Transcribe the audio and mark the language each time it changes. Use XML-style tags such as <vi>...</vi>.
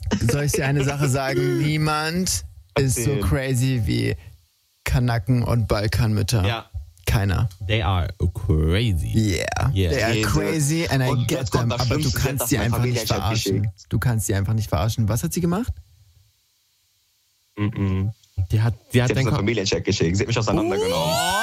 <de>Soll ich dir eine Sache sagen? Niemand ist so crazy wie Kanaken und Balkanmütter. Ja. Keiner.</de> <en>They are crazy. Yeah. They are crazy and I get them.</en> <de>Aber du kannst sie einfach nicht verarschen. Du kannst sie einfach nicht verarschen. Was hat sie gemacht? Mm-mm. Sie hat einen Familiencheck geschickt. Sie hat mich auseinandergenommen.</de>